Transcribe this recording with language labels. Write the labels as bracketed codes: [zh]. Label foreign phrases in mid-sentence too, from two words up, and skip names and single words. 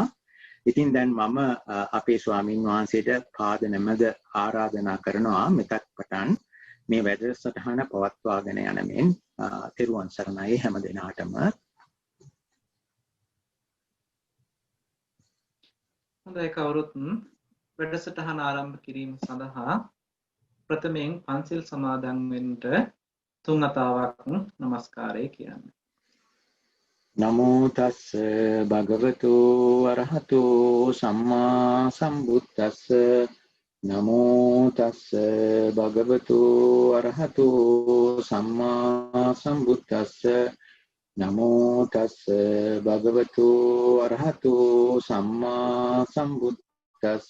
[si] ඉතින් දැන් මම අපේ ස්වාමීන් වහන්සේට පාද නැමද ආරාධනා කරනවා මෙතක් පටන් මේ වැඩසටහන පවත්වාගෙන යන මෙන් තෙරුවන් සරණයි හැම දිනාටම. හොඳයි කවුරුත් වැඩසටහන ආරම්භ කිරීම සඳහා ප්‍රථමයෙන් පන්සිල් සමාදන් වෙන්නට තුන් අතාවක් নমස්කාරය කියන්නේ. [pi] නමෝ තස්ස භගවතු අරහතු සම්මා සම්බුද්දස්ස නමෝ තස්ස භගවතු අරහතු සම්මා සම්බුද්දස්ස නමෝ තස්ස භගවතු අරහතු සම්මා සම්බුද්දස්ස